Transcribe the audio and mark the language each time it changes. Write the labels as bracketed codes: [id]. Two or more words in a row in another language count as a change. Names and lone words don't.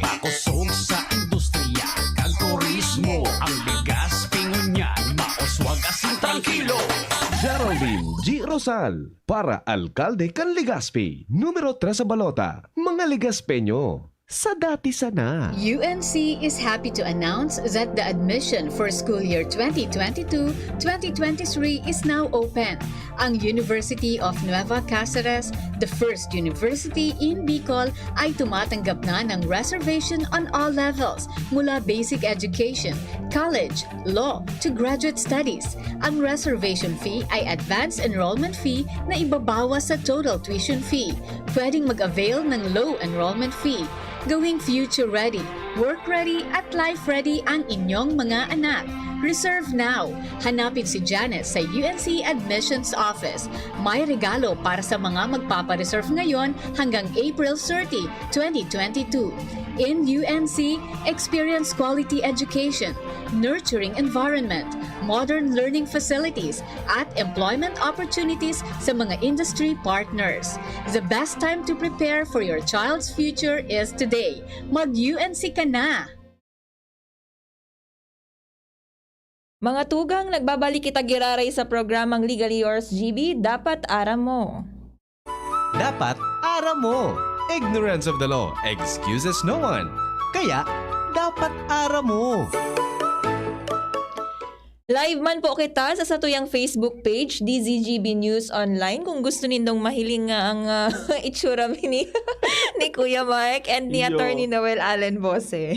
[bik] Nagpakusog sa industriya, kag turismo. Ang bigas, pingunyan, mauswag asin tranquilo. Geraldine G. Rosal para Alkalde kan Legazpi. Numero 3 sa balota. Mga Legazpeño. Sa dati sana. [en] UNC is happy to announce that the admission for school year 2022-2023 is now open. [tl] Ang University of Nueva Cáceres, [en] the first university in Bicol, [tl] ay tumatanggap na ng [en] reservation on all levels, mula basic education, college, law, to graduate studies. [tl] Ang [en] reservation fee [tl] ay [en] advance enrollment fee [tl] na ibabawas sa [en] total tuition fee. [tl] Pwedeng mag-avail ng [en] low enrollment fee. [tl] Gawing [en] future ready, work ready [tl] at [en] life ready [tl] ang inyong mga anak. [en] Reserve now. [tl] Hanapin si Janet sa UNC Admissions Office. May regalo para sa mga magpapareserve ngayon hanggang April 30, 2022. [en] In UNC, experience quality education, nurturing environment, modern learning facilities, at employment opportunities [tl] sa mga [en] industry partners. The best time to prepare for your child's future is today. [tl] Mag-UNC ka na! [bik] Mga tugang, nagbabalik kita giraray sa programang Legally Yours GB, dapat aram mo. Dapat aram mo. [en] Ignorance of the law excuses no one. [bik] Kaya, dapat aram mo. Live man po kita sa satuyang Facebook page, DZGB News Online. Kung gusto nindong mahiling nga ang itsura ni Kuya Mike and ni Yo. [en] Attorney Noel Allen Bose.